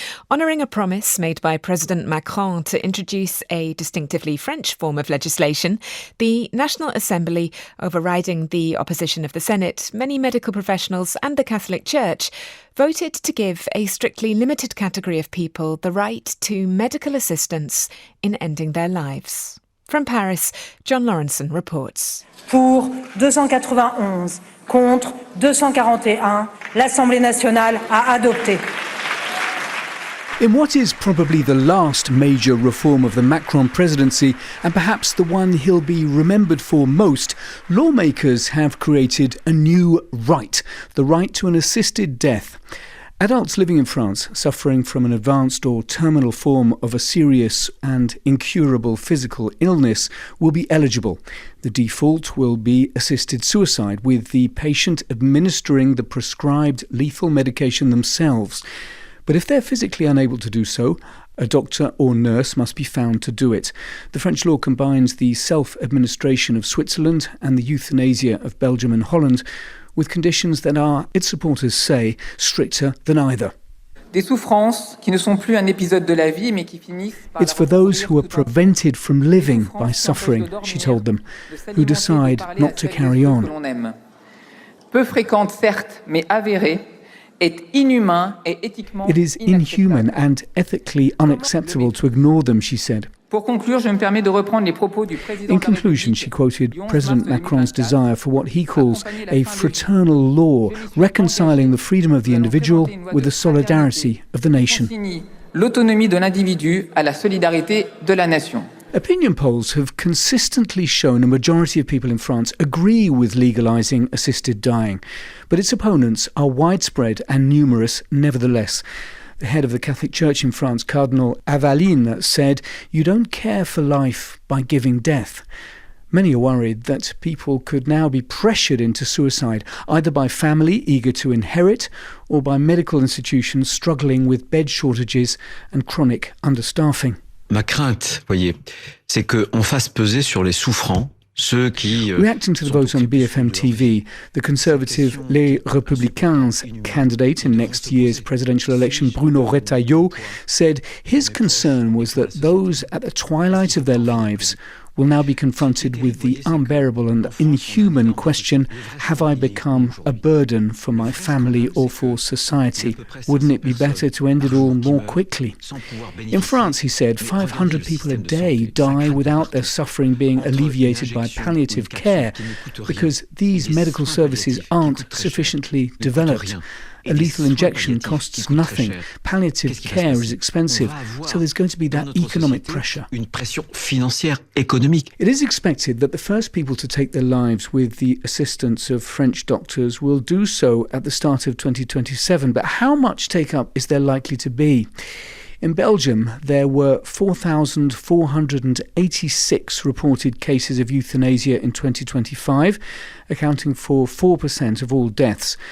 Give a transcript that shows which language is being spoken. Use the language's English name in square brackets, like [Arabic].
[English] Honouring a promise made by President Macron to introduce a distinctively French form of legislation, the National Assembly, overriding the opposition of the Senate, many medical professionals and the Catholic Church, voted to give a strictly limited category of people the right to medical assistance in ending their lives. From Paris, John Lawrenson reports. [French] Pour 291, contre 241, l'Assemblée nationale a adopté. [English] In what is probably the last major reform of the Macron presidency, and perhaps the one he'll be remembered for most, lawmakers have created a new right, the right to an assisted death. Adults living in France suffering from an advanced or terminal form of a serious and incurable physical illness will be eligible. The default will be assisted suicide, with the patient administering the prescribed lethal medication themselves. But if they're physically unable to do so, a doctor or nurse must be found to do it. The French law combines the self-administration of Switzerland and the euthanasia of Belgium and Holland, with conditions that are, its supporters say, stricter than either. [French] Des souffrances qui ne sont plus un épisode de la vie, mais qui finissent par... [English] It's for those who are prevented from living by suffering, she told them, who decide not to carry on. [French] Peu fréquente, certes, mais avérée, est inhumain et éthiquement... [English] It is inhuman and ethically unacceptable to ignore them, she said. [French] Pour conclure, je me permets de reprendre les propos du président. [English] In conclusion, she quoted President Macron's desire for what he calls a fraternal law, reconciling the freedom of the individual with the solidarity of the nation. [French] l'autonomie de l'individu à la solidarité de la nation. [English] Opinion polls have consistently shown a majority of people in France agree with legalising assisted dying, but its opponents are widespread and numerous nevertheless. The head of the Catholic Church in France, Cardinal Aveline, said, "You don't care for life by giving death." Many are worried that people could now be pressured into suicide, either by family eager to inherit or by medical institutions struggling with bed shortages and chronic understaffing. [French] Ma crainte, voyez, c'est qu'on fasse peser sur les souffrants ceux qui... [English] Reacting to the vote on BFM TV, the Conservative Les Républicains candidate in next year's presidential election, Bruno Retailleau, said his concern was that those at the twilight of their lives will now be confronted with the unbearable and inhuman question, have I become a burden for my family or for society? Wouldn't it be better to end it all more quickly? In France, he said, 500 people a day die without their suffering being alleviated by palliative care because these medical services aren't sufficiently developed. A lethal injection costs nothing. Palliative care is expensive, so there's going to be that economic pressure. [French] Une pression financière économique. [English] It is expected that the first people to take their lives with the assistance of French doctors will do so at the start of 2027, but how much take-up is there likely to be? In Belgium, there were 4,486 reported cases of euthanasia in 2025, accounting for 4% of all deaths.